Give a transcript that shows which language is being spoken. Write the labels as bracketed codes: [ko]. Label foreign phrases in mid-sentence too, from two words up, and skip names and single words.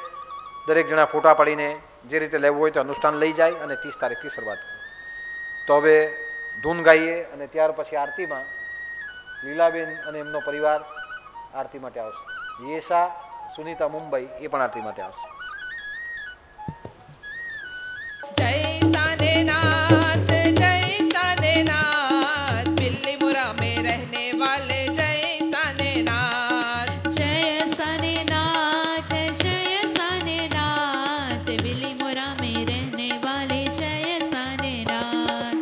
[gu] દરેક જણા ફોટા પાડીને જે રીતે લેવું હોય તો અનુષ્ઠાન લઈ જાય અને 30 તારીખથી શરૂઆત કરે. તો હવે ધૂન ગાઈએ અને ત્યાર પછી આરતીમાં લીલાબેન અને એમનો પરિવાર આરતી માટે આવશે. યેશા સુનીતા મુંબઈ એ પણ આરતી માટે આવશે. [hi] जय सानेनाथ बिल्लीमुरा में रहने वाले जय सानेनाथ. जय सानेनाथ बिल्लीमुरा में रहने वाले जय सानेनाथ.